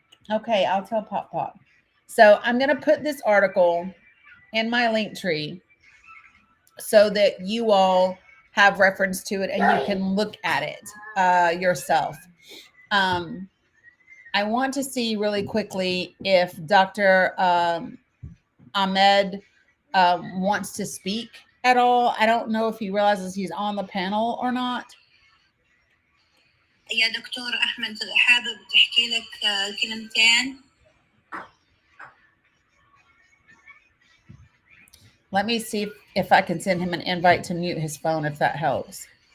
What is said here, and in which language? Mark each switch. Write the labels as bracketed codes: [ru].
[en] Okay, I'll tell Pop Pop. So I'm going to put this article in my link tree so that you all have reference to it and you can look at it yourself. I want to see really quickly if Dr. Ahmed wants to speak at all. I don't know if he realizes he's on the panel or not. [ar] يا دكتور أحمد حابب تحكي لك كلمتين. [en] Let me see if I can send him an invite to mute his phone, if that helps.